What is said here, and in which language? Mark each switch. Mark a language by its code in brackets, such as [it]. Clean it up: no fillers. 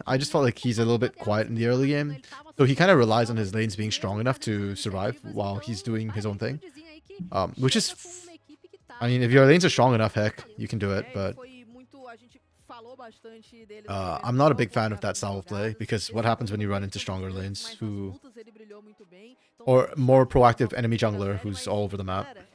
[en] I just felt like he's a little bit quiet in the early game. So he kind of relies on his lanes being strong enough to survive while he's doing his own thing. Which is, I mean, if your lanes are strong enough, heck, you can do it. But [pt] Foi muito, a gente falou bastante dele. [en] I'm not a big fan of that style of play because what happens when you run into stronger lanes who, or more proactive enemy jungler who's all over the map?